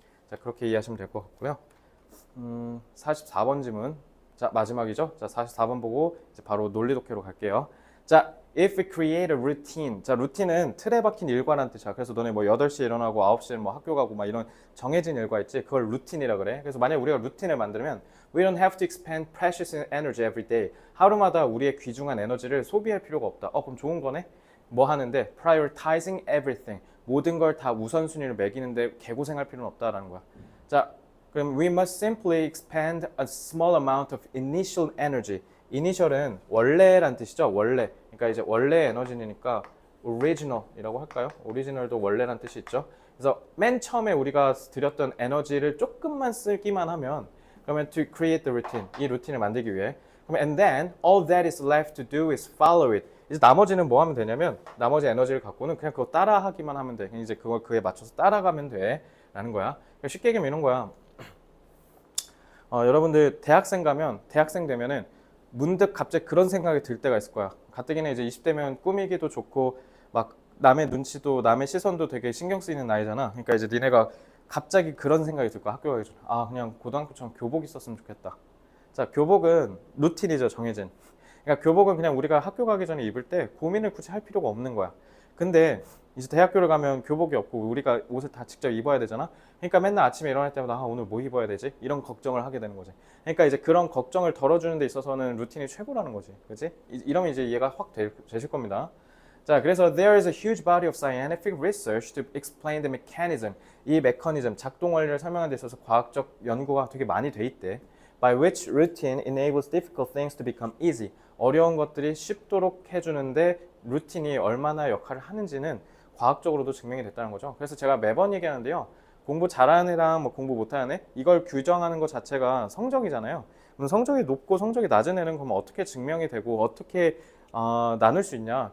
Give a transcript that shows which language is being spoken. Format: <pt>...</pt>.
<ko>자, 그렇게 이해하시면 될 것 같고요. 44번 지문. 자, 마지막이죠? 자, 44번 보고 이제 바로 논리 독해로 갈게요. 자,</ko> <en>if we create a routine.</en> <ko>자, 루틴은 틀에 박힌 일과란 뜻이야. 그래서 너네 뭐 8시에 일어나고 9시에 뭐 학교 가고 막 이런 정해진 일과 있지. 그걸 루틴이라 그래. 그래서 만약 우리가 루틴을 만들면</ko> <en>we don't have to expend precious energy every day.</en> <ko>하루마다 우리의 귀중한 에너지를 소비할 필요가 없다. 그럼 좋은 거네? 뭐 하는데?</ko> <en>prioritizing everything.</en> <ko>모든 걸 다 우선순위를 매기는데 개고생할 필요는 없다라는 거야. 자, 그럼</ko> <en>we must simply expend a small amount of initial energy.</en> <ko>initial은 원래란 뜻이죠. 원래. 그러니까 이제 원래 에너지니까 original이라고 할까요? original도 원래란 뜻이 있죠. 그래서 맨 처음에 우리가 들였던 에너지를 조금만 쓰기만 하면 그러면</ko> <en>to create the routine.</en> <ko>이 루틴을 만들기 위해. 그럼</ko> <en>and then all that is left to do is follow it.</en> <ko>이제 나머지는 뭐 하면 되냐면 나머지 에너지를 갖고는 그냥 그거 따라 하기만 하면 돼. 이제 그걸 그에 맞춰서 따라가면 돼. 라는 거야. 쉽게 얘기하면 이런 거야. 여러분들 대학생 가면 대학생 되면은 문득 갑자기 그런 생각이 들 때가 있을 거야. 가뜩이나 이제 20대면 꾸미기도 좋고 막 남의 눈치도 남의 시선도 되게 신경 쓰이는 나이잖아. 그러니까 이제 니네가 갑자기 그런 생각이 들 거야. 학교 가기 전에. 그냥 고등학교처럼 교복 있었으면 좋겠다. 자, 교복은 루틴이죠. 정해진. 그러니까 교복은 그냥 우리가 학교 가기 전에 입을 때 고민을 굳이 할 필요가 없는 거야. 근데 이제 대학교를 가면 교복이 없고 우리가 옷을 다 직접 입어야 되잖아. 그러니까 맨날 아침에 일어날 때마다 오늘 뭐 입어야 되지? 이런 걱정을 하게 되는 거지. 그러니까 이제 그런 걱정을 덜어주는 데 있어서는 루틴이 최고라는 거지. 그렇지? 이러면 이제 이해가 확 되실 겁니다. 자, 그래서</ko> <en>there is a huge body of scientific research to explain the mechanism.</en> <ko>이 메커니즘, 작동 원리를 설명하는 데 있어서 과학적 연구가 되게 많이 돼 있대.</ko> <en>By which routine enables difficult things to become easy.</en> <ko>어려운 것들이 쉽도록 해주는데 루틴이 얼마나 역할을 하는지는 과학적으로도 증명이 됐다는 거죠. 그래서 제가 매번 얘기하는데요. 공부 잘하는 애랑 뭐 공부 못하는 애 이걸 규정하는 것 자체가 성적이잖아요. 그럼 성적이 높고 성적이 낮은 애는 그럼 어떻게 증명이 되고 어떻게 나눌 수 있냐?</ko>